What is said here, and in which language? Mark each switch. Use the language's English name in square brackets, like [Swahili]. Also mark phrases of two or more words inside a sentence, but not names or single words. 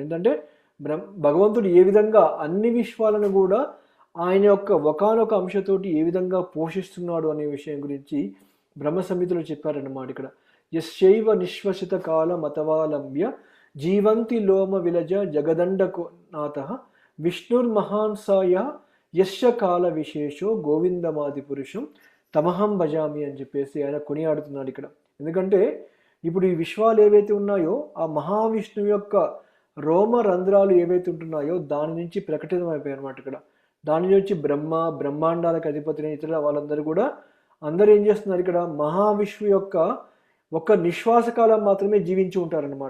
[Telugu] ఏంటంటే భగవంతుడు ఏ విధంగా అన్ని విశ్వాలను కూడా ఆయన యొక్క ఒకానొక అంశతోటి ఏ విధంగా పోషిస్తున్నాడు అనే విషయం గురించి బ్రహ్మ సంహితలో చెప్పారన్నమాట ఇక్కడ. [Sanskrit] యశైవ నిశ్వసిత కాల మతవాలంబ్య జీవంతి లోమ విలజ జగదండనాథ విష్ణుర్మహాన్సాయ యశ కాల విశేషో గోవిందమాది పురుషం తమహం భజామి [Telugu] అని చెప్పేసి ఆయన కొనియాడుతున్నాడు ఇక్కడ. ఎందుకంటే ఇప్పుడు ఈ విశ్వాలు ఏవైతే ఉన్నాయో ఆ మహావిష్ణువు యొక్క రోమ రంధ్రాలు ఏవైతే ఉంటున్నాయో దాని నుంచి ప్రకటితమైపోయాయి అనమాట ఇక్కడ. దాని నుంచి బ్రహ్మాండాలకు అధిపతి ఇతరుల వాళ్ళందరూ కూడా అందరూ ఏం చేస్తున్నారు ఇక్కడ, మహావిష్ణువు యొక్క ఒక నిశ్వాస కాలం మాత్రమే జీవించి ఉంటారనమాట.